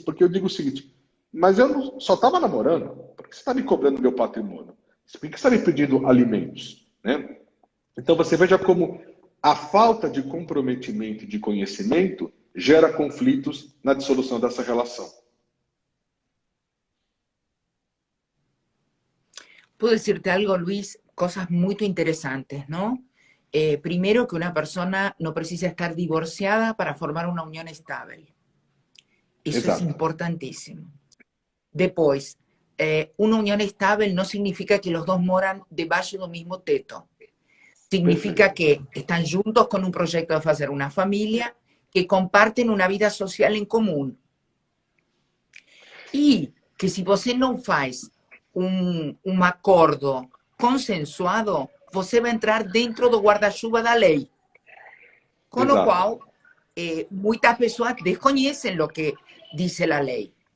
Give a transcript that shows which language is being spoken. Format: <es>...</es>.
<pt>Porque eu digo o seguinte, mas eu só estava namorando, por que você está me cobrando meu patrimônio? Por que você está me pedindo alimentos? Né? Então você veja como a falta de comprometimento e de conhecimento gera conflitos na dissolução dessa relação.</pt> <es>Puedo decirte algo, Luis, cosas muy interesantes, ¿no? Primero, que una persona no precisa estar divorciada para formar una unión estable. Eso</es> <pt>Exato.</pt> <es>es importantísimo. Después, una unión estable no significa que los dos moran debajo del mismo teto. Significa que están juntos con un proyecto de hacer una familia, que comparten una vida social en común.</es> <pt>E que se você não faz um acordo consensuado, você vai entrar dentro do guarda-chuva da lei. Com o qual, muitas pessoas desconhecem o que diz a lei.</pt>